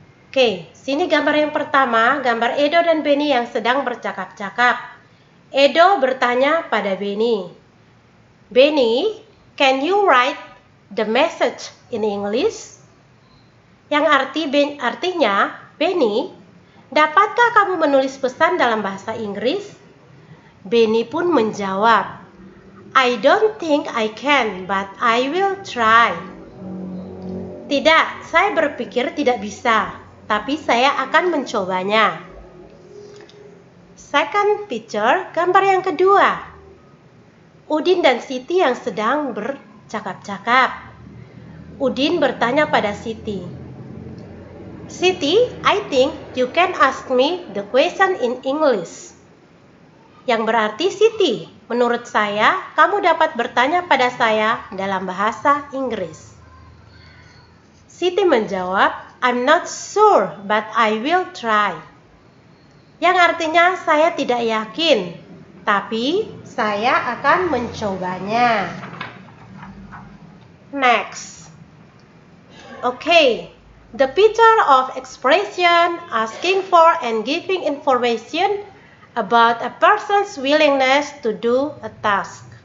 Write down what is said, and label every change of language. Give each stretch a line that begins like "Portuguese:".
Indonesian: Oke, sini gambar yang pertama, gambar Edo dan Benny yang sedang bercakap-cakap. Edo bertanya pada Benny,
English: "Benny, can you write the message in English?"
Indonesian: Yang artinya, "Benny, dapatkah kamu menulis pesan dalam bahasa Inggris?" Benny pun menjawab,
English: "I don't think I can, but I will try."
Indonesian: Tidak, saya berpikir tidak bisa, tapi saya akan mencobanya.
English: Second picture,
Indonesian: gambar yang kedua. Udin dan Siti yang sedang bercakap-cakap. Udin bertanya pada Siti,
English: "Siti, I think you can ask me the question in English."
Indonesian: Yang berarti, "Siti, menurut saya, kamu dapat bertanya pada saya dalam bahasa Inggris." Siti menjawab,
English: "I'm not sure, but I will try."
Indonesian: Yang artinya saya tidak yakin, tapi saya akan mencobanya.
English: Next. Okay, the picture of expression asking for and giving information about a person's willingness to do a task.